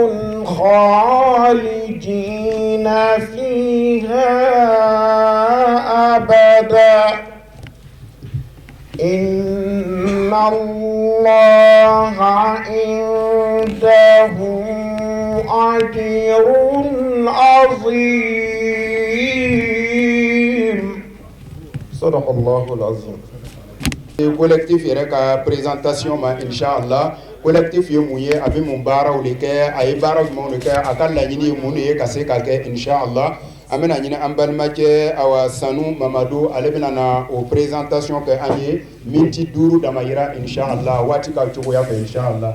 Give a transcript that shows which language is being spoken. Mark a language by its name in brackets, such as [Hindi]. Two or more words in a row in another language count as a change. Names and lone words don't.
[Arabic] خالدين فيها أبدا إن الله عنده أجر عظيم صدق الله العظيم. [Bambara] collectif yɛrɛ ka présentation ma inshallah collectif ye mun ye a bɛ mun baaraw de kɛ a ye baara jumɛnw de kɛ a ka laɲini ye mun de ye ka se ka kɛ inshallah an bɛna ɲini an balimakɛ awa Sanu Mamadu ale bɛna na o présentation kɛ an ye minti 5 dama yira inshallah waati ka cogoya fɛ inshallah